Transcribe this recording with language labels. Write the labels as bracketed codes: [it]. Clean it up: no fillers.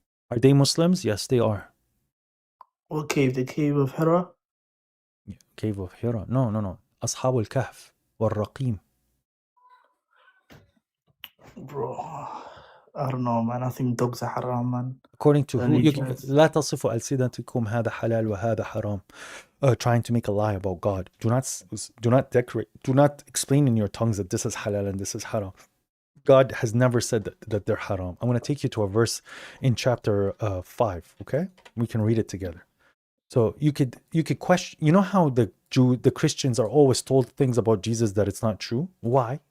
[en] Are they Muslims? Yes, they are. What cave? The cave of Hira? Cave of Hira. No. Ashab al-Kahf wal-Raqim. Bro, I don't know, man. I think dogs are haram, man. According to who? Religions. [ar] لا تصفوا ألسنتكم هذا حلال وهذا حرام. [en] Trying to make a lie about God. Do not explain in your tongues that this is halal and this is haram. God has never said that they're haram. I'm going to take you to a verse in chapter 5, okay? We can read it together. So you could question, you know how the Christians are always told things about Jesus that it's not true? Why?